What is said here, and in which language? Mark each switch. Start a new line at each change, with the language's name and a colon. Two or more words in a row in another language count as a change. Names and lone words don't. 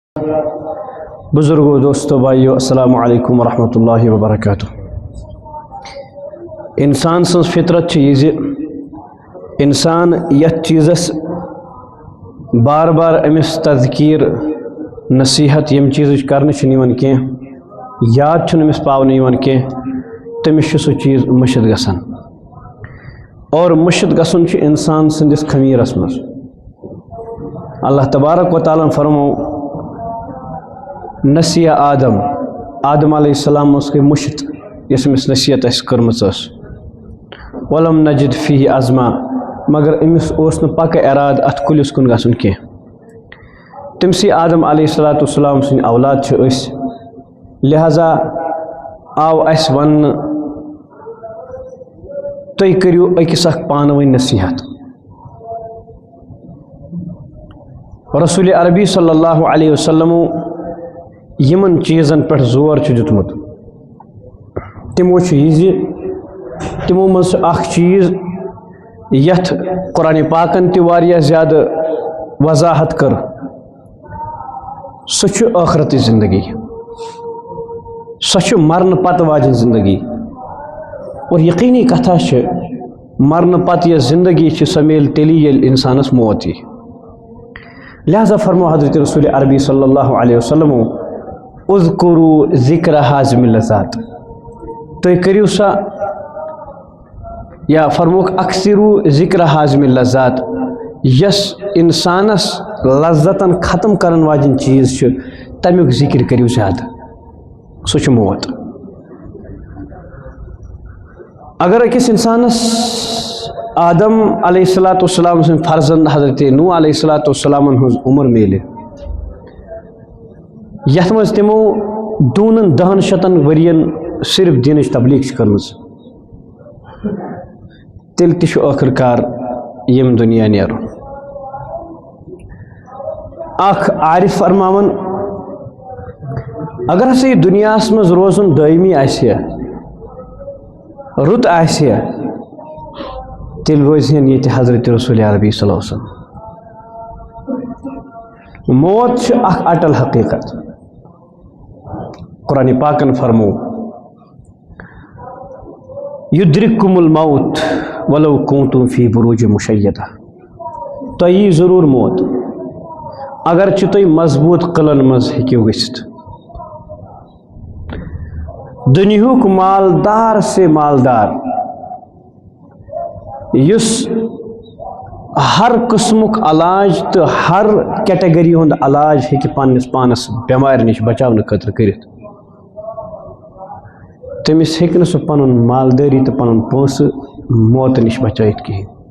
Urdu: بزرگوں دوستو بھائیو
Arabic: السلام علیکم ورحمۃ اللہ وبرکاتہ.
Kashmiri: انسان سن فطرت یہ انسان یت چیزس بار بار امس تذکیر نصیحت یم چیز کرنے کی یاد امس پاؤن کی تمس سہ چیز مشد گسان اور مشد گسن انسان سندس خمیرس مز.
Arabic: اللہ تبارک و تعالیٰ
Kashmiri: فرمو نسی آدم
Arabic: علیہ السلام
Kashmiri: گئی مشت یس امس نصیحت کرمس
Arabic: ولم نجد فی عزما
Kashmiri: مگر امس پکہ اراد ات کلس کن گھن کی. تمسی آدم
Arabic: علیہ السلام
Kashmiri: سن اولاد لہذا آو اس ون تُہۍ کٔرِو أکِس اکھ پانہٕ ؤنۍ نصیحت. رسول عربی
Arabic: صلی اللہ علیہ وسلم
Kashmiri: یمن چیزن پہ زور دیتمت تمو تمو من اخ چیز یت قرآن پاکن تہ زیادہ وضاحت کر سہ آخرت زندگی سہ مرن پتہ واجن زندگی اور یقینی کتھا مرن پتہ یہ زندگی سہ میل تیلی یل انسانس موت یہ. لہذا فرمو حضرت رسول عربی
Arabic: صلی اللہ علیہ وسلم اذکروا ذکر حازم اللذات
Kashmiri: تُہۍ کٔرِو سا یا فرموک
Arabic: اکثروا ذکر حازم اللذات
Kashmiri: یس انسانس لذتن ختم کرن واجن چیز تمیک ذکر کٔرِو زیادہ سہ موت. اگر اکس انسانس آدم
Arabic: علیہ السلام
Kashmiri: سن فرزند حضرت نوح
Arabic: علیہ السلام
Kashmiri: ہز عمر میلے یت مز تمو دونن 10 ورین صرف دینچ تبلیغ کرمز تیل تہ آخر کار یم دنیا نیرن. اخ عارف فرماون اگر ہسا یہ دنیا مز روزن دائمی آسیا رت آسیا تیل روزن یہ حضرت رسول عربی
Arabic: صلی اللہ علیہ وسلم.
Kashmiri: موت اخ اٹل حقیقت. قرآن پاکن فرمو
Arabic: یدرککم الموت ولو کنتم فی بروج مشیدہ
Kashmiri: تۄہہِ یی ضرور موت اگرچہ تُہۍ مضبوط قلعن مز ہیٚکِو گٔژھِتھ. دنیاہُک مالدار سے مالدار یس ہر قسمک علاج تو ہر کیٹگری ہند علاج ہیٚکہِ پننس پانس بیمار نش بچاونہٕ خٲطرٕ کٔرِتھ تٔمِس ہیٚکہِ نہٕ سُہ پنُن مالدٲری تہٕ پنُن پونٛسہٕ موت نش بچٲیِتھ کِہیٖنۍ.